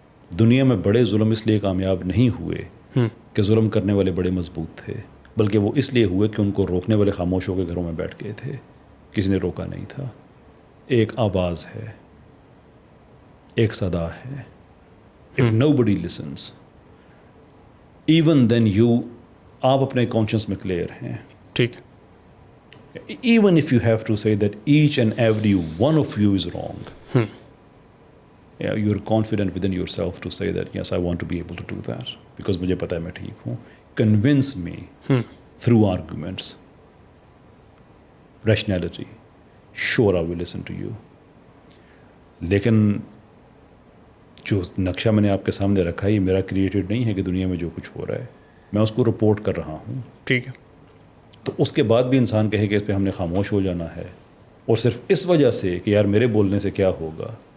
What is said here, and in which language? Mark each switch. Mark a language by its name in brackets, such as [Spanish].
[Urdu] دنیا میں بڑے ظلم اس لیے کامیاب نہیں ہوئے کہ ظلم کرنے والے بڑے مضبوط تھے، بلکہ وہ اس لیے ہوئے کہ ان کو روکنے والے خاموش ہو کے گھروں میں بیٹھ گئے تھے، کسی نے روکا نہیں تھا. ایک آواز ہے، ایک صدا ہے. [English] If nobody listens, even then [Urdu] آپ اپنے کانشنس میں کلیئر ہیں. ٹھیک. [English] Even if you have to say that each and every one of you is wrong, you're confident within yourself to say that yes, I want to be able to do that because [Urdu] مجھے پتا ہے میں ٹھیک ہوں. [English] Convince me through arguments, rationality. Sure, I will listen to you. [Urdu] لیکن جو نقشہ میں نے آپ کے سامنے رکھا ہے یہ میرا کریٹڈ نہیں ہے کہ دنیا میں جو کچھ ہو رہا ہے میں اس کو رپورٹ کر رہا ہوں. ٹھیک ہے. تو اس کے بعد بھی انسان کہے کہ اس پہ ہم نے خاموش ہو جانا ہے اور صرف اس وجہ سے کہ یار میرے بولنے سے کیا ہوگا.